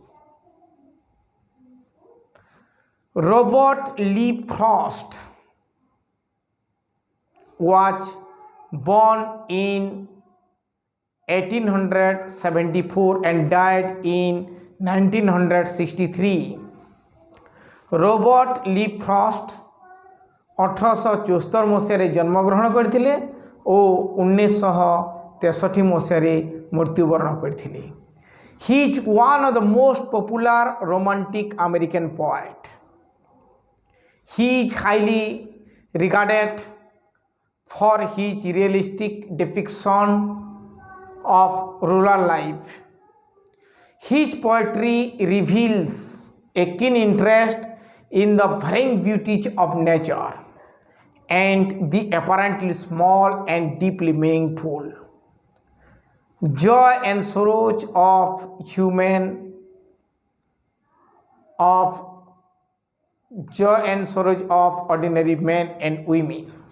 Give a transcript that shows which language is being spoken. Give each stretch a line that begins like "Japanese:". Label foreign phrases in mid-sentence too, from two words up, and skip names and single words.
English: Robert Lee Frost was born in 1874 and died in 1963.
Odia: Robert Lee Frost 1874 ମସିହାରେ ଜନ୍ମଗ୍ରହଣ କରିଥିଲେ ଓ 1963 ମସିହାରେ ମୃତ୍ୟୁବରଣ କରିଥିଲେ.
English: He is one of the most popular romantic American poet. He is highly regarded for his realistic depiction of rural life. His poetry reveals a keen interest in the varying beauties of nature and the apparently small and deeply meaningful joy and sorrows of ordinary men and women.